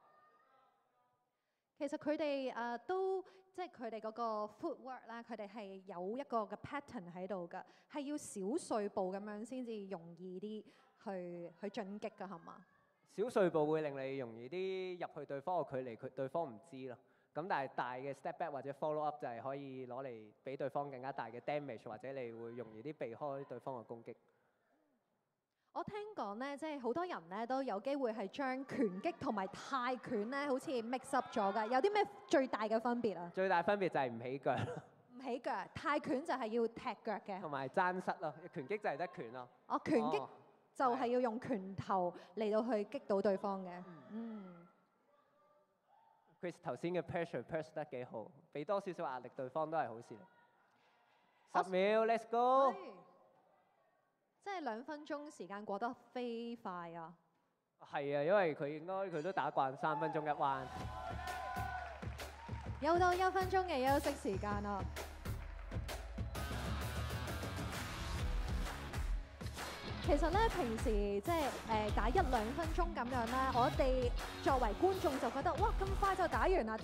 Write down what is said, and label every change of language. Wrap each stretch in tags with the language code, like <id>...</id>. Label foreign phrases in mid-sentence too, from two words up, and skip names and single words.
<yue>其實佢哋都即係佢哋嗰個 footwork 啦，佢哋係有一個嘅 pattern 喺度㗎，係要小碎步咁樣先至容易啲去進擊㗎，係嘛？小碎步會令你容易啲入去對方嘅距離，對方唔知咯。咁但係大嘅</yue> <en>step back</en> <yue>或者</yue> <en>follow up</en> <yue>就係可以攞嚟俾對方更加大嘅 damage，或者你會容易啲避開對方嘅攻擊。我聽講咧，即係好多人咧都有機會係將拳擊同埋泰拳咧，好似</yue> <en>mix up</en> <yue>咗㗎。有啲咩最大嘅分別啊？最大分別就係唔起腳，唔起腳，泰拳就係要踢腳嘅。同埋爭失咯。拳擊就係得拳咯。哦，拳擊哦就係要用拳頭嚟到去擊到對方嘅。嗯， Chris 頭先嘅 pressure 得幾好，俾多少少壓力對方都係好事嚟。10秒 ，</yue> <en>let's go。</en> <yue>即係2分鐘時間過得飛快啊！係啊，因為佢都打慣3分鐘一彎。又到1分鐘嘅休息時間啦。其實咧，平時即係打1-2分鐘咁樣咧，我哋作為觀眾就覺得哇咁快就打完啦。</yue>